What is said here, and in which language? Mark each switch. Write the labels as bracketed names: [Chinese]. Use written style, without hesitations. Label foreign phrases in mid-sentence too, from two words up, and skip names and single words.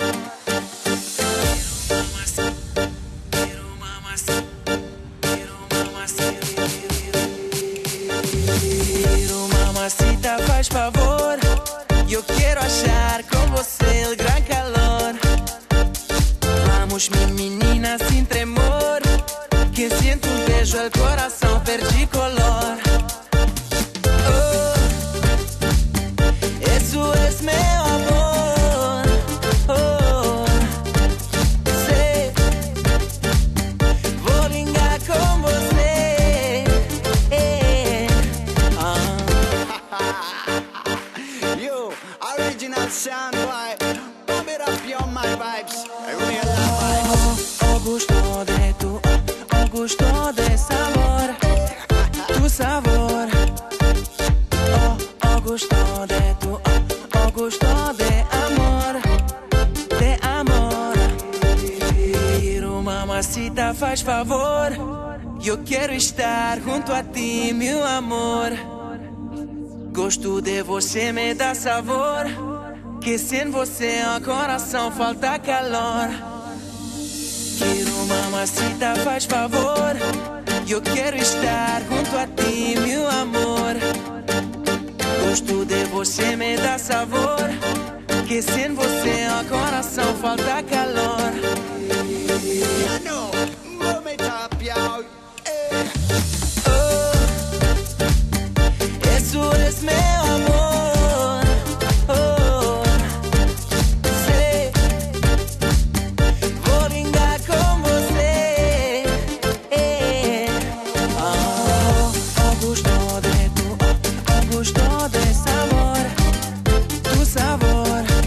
[Portuguese] Mamacita, faz favor. Eu quero achar com você o gran calor. Vamos, minha menina, sem tremor. [Spanish] Que siento [Portuguese] um beijo, o coração perde color. [Spanish] Oh, eso es [Portuguese] meu amor. Oh, sei, vou ligar com você. [English] Yo, original sound vibe. Pump it up, yo, my vibes. Real vibes. [Spanish] Oh, gusto de tu, oh, gusto de sabor, tu sabor. Oh, gusto de tu, oh, gusto de amor, de amor. [Portuguese] Quero mamacita, faz favor. Eu quero estar junto a ti, meu amor. Gosto de você, me dá sabor. Que sem você o coração falta calor. Quero mamacita, faz favor. Eu quero estar junto a ti, meu amor. Gosto de você, me dá sabor. Que sem você o coração falta calor. [English] You know, boom it up, yo. [Spanish] Oh, eso es [Portuguese] meu amor. Oh, sei, vou ligar com você. [Spanish] Oh, gusto de tu, oh, gusto de sabor, tu sabor.